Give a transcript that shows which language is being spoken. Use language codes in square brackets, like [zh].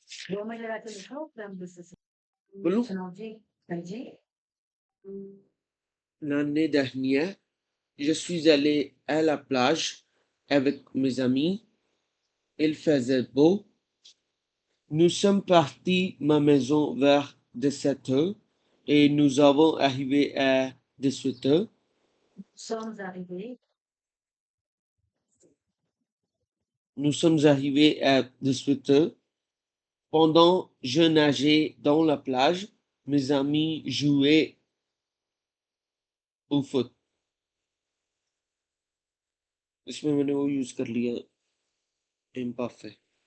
[hi] 2 में लगा के लिखो, फिर हम डिस्कस बोलूं करेंगे. जी. [fr] l'année dernière je suis allé à la plage avec mes amis. Il faisait beau. Nous sommes partis ma maison vers 17 heures et nous avons arrivé à 18 heures. Sommes arrivés. Nous sommes arrivés à 18 heures. Pendant je nageais dans la plage, mes amis jouaient au foot. [hi] इसमें मैंने वो use कर लिया imperfect.